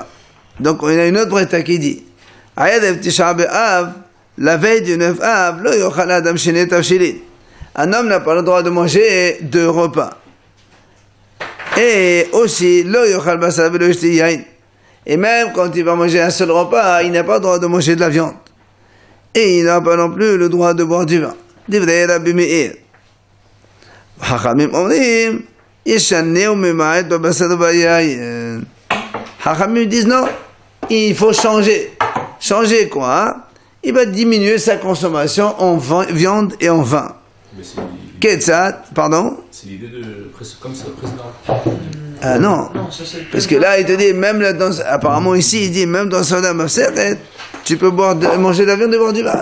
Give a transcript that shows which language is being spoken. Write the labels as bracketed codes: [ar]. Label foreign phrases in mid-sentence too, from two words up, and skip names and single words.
[fr] Donc il y a une autre braïta qui dit [he] ערב תשעה באב, [fr] la veille du 9 Av, [he] לא יאכל אדם שני תבשילין. [fr] Un homme n'a pas le droit de manger 2 repas. Et aussi, [he] לא יאכל בשר ולא ישתה יין. [fr] Et même quand il va manger un seul repas, il n'a pas le droit de manger de la viande. Et il n'a pas non plus le droit de boire du vin. [he] דברי רבי מאיר חכמים אומרים, ישנה וממעט בבשר וביין. [fr] Chachamim disent non, il faut changer. Changer quoi, hein? Il va diminuer sa consommation en viande et en vin. Ketzat, pardon? C'est l'idée de comme ça président. Ah non, parce que là il te dit, même là, apparemment ici il dit, même dans [he] סעודה מפסקת, [fr] tu peux manger de la viande et boire du vin.